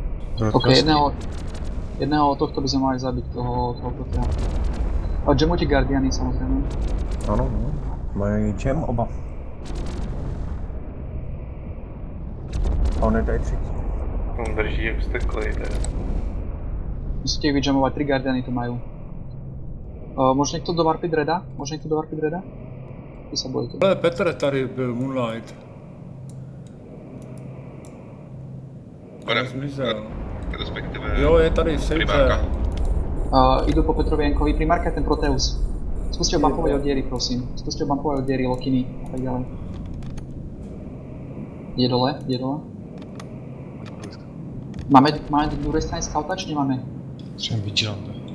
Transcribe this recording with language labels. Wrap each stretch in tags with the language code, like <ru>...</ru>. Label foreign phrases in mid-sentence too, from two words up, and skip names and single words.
<sk>OK, jedného tohto by sme mali zabiť, toho protea. A jamu ti guardiany samozrejme.</sk> <cs>Ano, no. Mají jam oba. A on je tady třetí. On drží jak steklej, teda.</cs> <sk>Musíte ich vyjamovať, 3 guardiany to majú. Môže niekto dovarpiť reda? Ty sa bojíte.</sk> <cs>Ale Petr tady byl, Moonlight. Zmizel. Respektive... Jo, je tady, sejte.</cs> <sk>Idú po Petrovi Jankovi, primárka je ten Proteus. Skúste ho bumpovať od diery, prosím. Skúste ho bumpovať od diery, Lokiny a tak ďalej. Je dole. Máme na druhej strane scouta, či nemáme?</sk> <cs>Jsem vigilante.</cs>